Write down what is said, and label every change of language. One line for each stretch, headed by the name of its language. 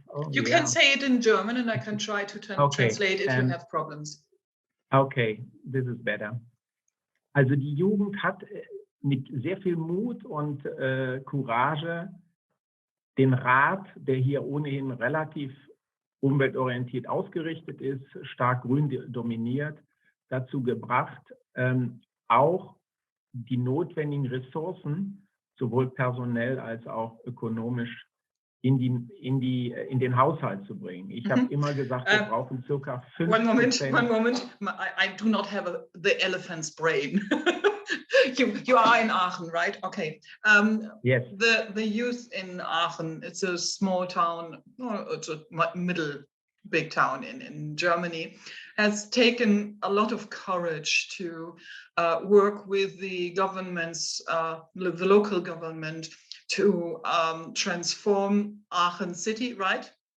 English: you can say it in German, and I can try to translate if you have problems. Okay, this is better.
German: Also die Jugend hat mit sehr viel Mut und Courage den Rat, der hier ohnehin relativ umweltorientiert ausgerichtet ist, stark grün dominiert, dazu gebracht, auch die notwendigen Ressourcen, sowohl personell als auch ökonomisch, in den Haushalt zu bringen. Ich habe immer gesagt, wir brauchen circa 5%.
English: One moment. I do not have the elephant's brain. You are in Aachen, right? Okay. Yes. The youth in Aachen, it's a small town, it's a big town in Germany, has taken a lot of courage to work with the governments, the local government, to transform Aachen city, right?